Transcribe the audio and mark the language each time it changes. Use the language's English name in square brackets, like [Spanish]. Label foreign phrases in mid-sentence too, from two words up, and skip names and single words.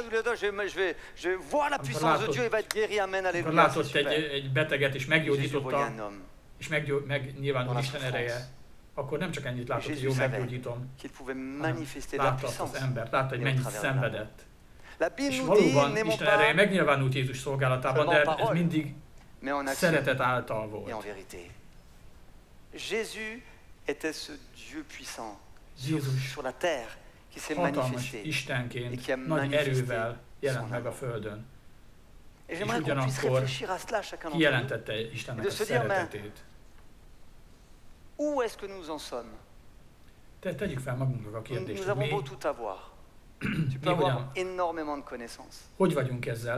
[Hungarian] Amikor látott egy beteget és meggyógyította, és megnyilvánul Isten ereje, akkor nem csak ennyit látott, hogy jó meggyógyítom, hanem látta azt az embert, látta, hogy mennyit szenvedett. És valóban Isten ereje megnyilvánult Jézus szolgálatában, de ez mindig szeretet által volt. [French] Jézus était ce Dieu puissant sur la terre [Hungarian] hatalmas Istenként, nagy erővel jelent meg a Földön. És ugyanakkor kijelentette Istennek a szeretetét. Tegyük fel magunknak a kérdést, hogy mi hogy vagyunk ezzel?